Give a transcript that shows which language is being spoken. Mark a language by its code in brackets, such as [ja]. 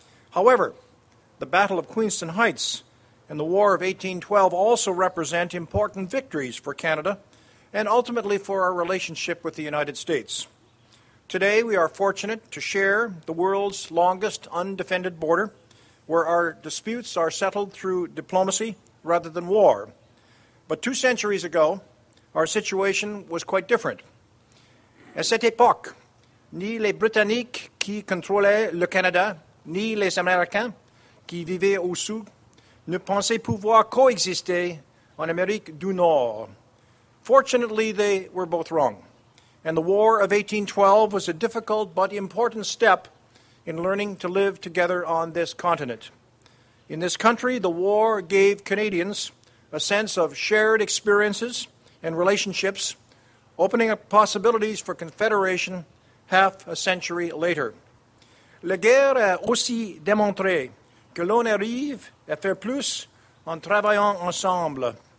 [en] However, the Battle of Queenston Heights and the War of 1812 also represent important victories for Canada and ultimately for our relationship with the United States. Today, we are fortunate to share the world's longest undefended border, where our disputes are settled through diplomacy rather than war. But 2 centuries ago, our situation was quite different. [fr] À cette époque, ni les Britanniques qui contrôlaient le Canada, ni les Américains qui vivaient au sud ne pensaient pouvoir coexister en Amérique du Nord. [en] Fortunately, they were both wrong, and the War of 1812 was a difficult but important step in learning to live together on this continent. In this country, the war gave Canadians a sense of shared experiences and relationships, opening up possibilities for confederation half a century later. [fr] La guerre a aussi démontré que l'on arrive à faire plus en travaillant ensemble.